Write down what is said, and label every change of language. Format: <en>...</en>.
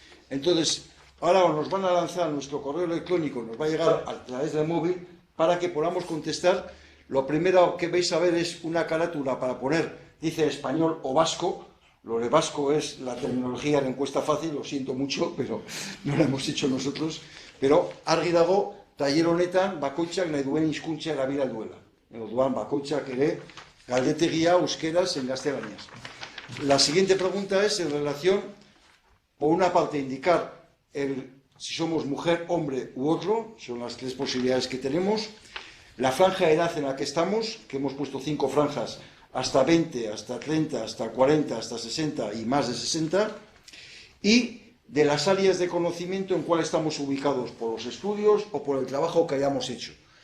<es>Entonces, ahora nos van a lanzar nuestro correo electrónico, nos va a llegar a través del móvil, para que podamos contestar. Lo primero que vais a ver es una carátula para poner, dice español o vasco. Lo de vasco es la terminología de encuesta fácil, lo siento mucho, pero no lo hemos hecho nosotros.</es> <eu>Pero argi dago, taller honetan, bakoitzak nahi duen hizkuntza erabili duela. Orduan, bakoitzak ere galdetegia euskeraz en gaztelaniaz.</eu> <es>La siguiente pregunta es en relación, por una parte, indicar si somos mujer, hombre u otro, son las 3 posibilidades que tenemos. La franja de edad en la que estamos, que hemos puesto 5 franjas, hasta 20, hasta 30, hasta 40, hasta 60 y más de 60, y de las áreas de conocimiento en cuál estamos ubicados, por los estudios o por el trabajo que hayamos hecho.</es>